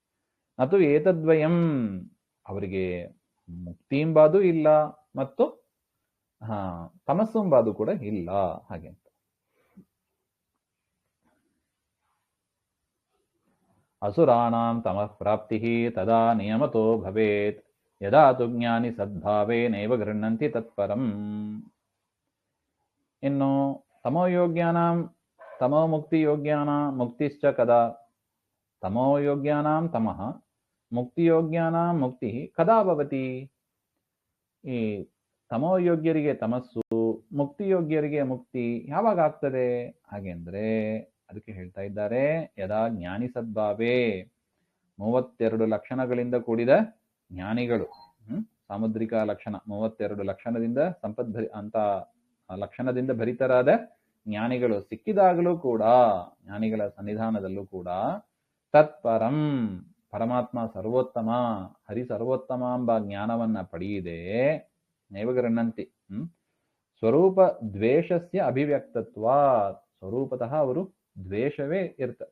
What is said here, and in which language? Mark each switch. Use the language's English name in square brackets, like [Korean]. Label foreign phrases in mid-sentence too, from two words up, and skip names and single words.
[Kannada] ಅದು ಏತದ್ವಯಂ, ಅವರಿಗೆ ಮುಕ್ತಿಂಬಾದು ಇಲ್ಲ ಮತ್ತು ತಮಸ್ಸಂಬಾದು ಕೂಡ ಇಲ್ಲ. [Sanskrit] ಹಾಗೆ ಅಸುರಾಣಾಂ ತಮಃ ಪ್ರಾಪ್ತಿ ತದಾ ನಿಯಮತೋ ಭವೇತ್ ಯದಾ ತು ಜ್ಞಾನಿ ಸದ್ಭಾವೇ ನೈವ ಗೃಹ್ಣಂತಿ ತತ್ಪರಂ. ಇನ್ನು ತಮೋಯೋಗ್ಯಾನಾಂ ತಮೋಮುಕ್ತಿಯೋಗ್ಯಾನಾಂ ಮುಕ್ತಿಶ್ಚ ಕದಾ, ತಮೋಯೋಗ್ಯಾನಾಂ ತಮಃ ಮುಕ್ತಿಯೋಗ್ಯಾನಾಂ ಮುಕ್ತಿ ಕದಾ ಭವತಿ. [Kannada] ಈ ತಮೋಯೋಗ್ಯರಿಗೆ ತಮಸ್ಸು, ಮುಕ್ತಿಯೋಗ್ಯರಿಗೆ ಮುಕ್ತಿ ಯಾವಾಗ ಆಗ್ತದೆ ಹಾಗೆಂದ್ರೆ ಅದಕ್ಕೆ ಹೇಳ್ತಾ ಇದ್ದಾರೆ, [Sanskrit] ಯದಾ ಜ್ಞಾನಿ ಸದ್ಭಾವೇ, [Kannada] 32 ಲಕ್ಷಣಗಳಿಂದ ಕೂಡಿದ ಜ್ಞಾನಿಗಳು, ಸಾಮುದ್ರಿಕ ಲಕ್ಷಣ 32 ಲಕ್ಷಣದಿಂದ ಅಂತ ಲಕ್ಷಣದಿಂದ ಭರಿತರಾದ ಜ್ಞಾನಿಗಳು ಸಿಕ್ಕಿದಾಗಲೂ ಕೂಡ, ಜ್ಞಾನಿಗಳ ಸನ್ನಿಧಾನದಲ್ಲೂ ಕೂಡ ತತ್ಪರಂ, ಪರಮಾತ್ಮ ಸರ್ವೋತ್ತಮ, ಹರಿ ಸರ್ವೋತ್ತಮ ಎಂಬ ಜ್ಞಾನವನ್ನ ಪಡೆಯದೆ [Sanskrit] ನೈವ ಗೃಹ್ಣಂತಿ, ಸ್ವರೂಪ ದ್ವೇಷಸ್ಯ ಅಭಿವ್ಯಕ್ತತ್ವ, [Kannada] ಸ್ವರೂಪತಃ ಅವರು ದ್ವೇಷವೇ ಇರ್ತಾರೆ.